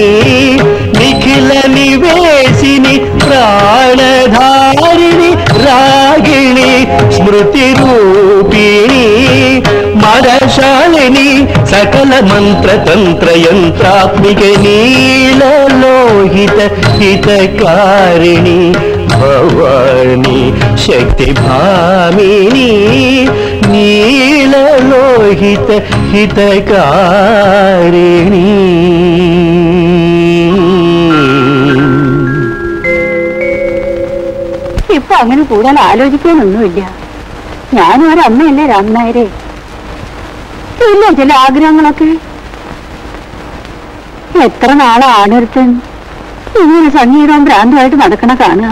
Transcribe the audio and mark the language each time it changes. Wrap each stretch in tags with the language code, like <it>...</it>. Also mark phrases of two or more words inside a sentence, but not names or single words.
<sa>निखिल निवेशिनी प्राणधारिणी रागिणी स्मृति रूपिणी मदशालिनी सकल मंत्र तंत्र यंत्रात्मिक नीललोहित हितकारिणी भवानी शक्ति भामिनी नीललोहित हितकारिणी</sa> <ml>ഇപ്പൊ അങ്ങനെ കൂടുതൽ ആലോചിക്കാനൊന്നുമില്ല. ഞാനും ഒരമ്മയല്ലേ രാമനായരെ. ഇല്ല ചില ആഗ്രഹങ്ങളൊക്കെ. എത്ര നാളാണൊരുത്തൻ ഇങ്ങനെ സംഗീതവും ഭ്രാന്തമായിട്ട് നടക്കണ കാണുക.</ml>